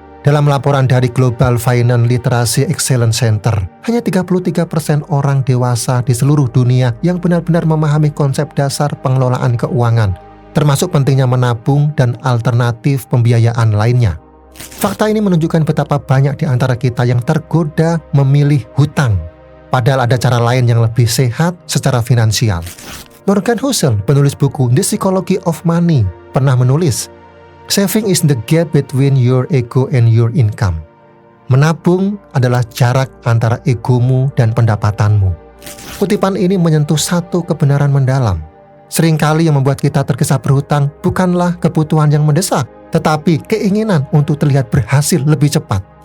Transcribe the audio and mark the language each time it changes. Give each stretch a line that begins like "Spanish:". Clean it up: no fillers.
Indonesian: Dalam laporan dari Global Finance Literacy Excellence Center, hanya 33% orang dewasa di seluruh dunia yang benar-benar memahami konsep dasar pengelolaan keuangan, termasuk pentingnya menabung dan alternatif pembiayaan lainnya. Fakta ini menunjukkan betapa banyak di antara kita yang tergoda memilih hutang, padahal ada cara lain yang lebih sehat secara finansial. Morgan Housel, penulis buku The Psychology of Money, pernah menulis,
English: "Saving is the gap between your ego and your income."
Indonesian: Menabung adalah jarak antara egomu dan pendapatanmu. Kutipan ini menyentuh satu kebenaran mendalam. Seringkali yang membuat kita tergesa berhutang bukanlah kebutuhan yang mendesak, tetapi keinginan untuk terlihat berhasil lebih cepat.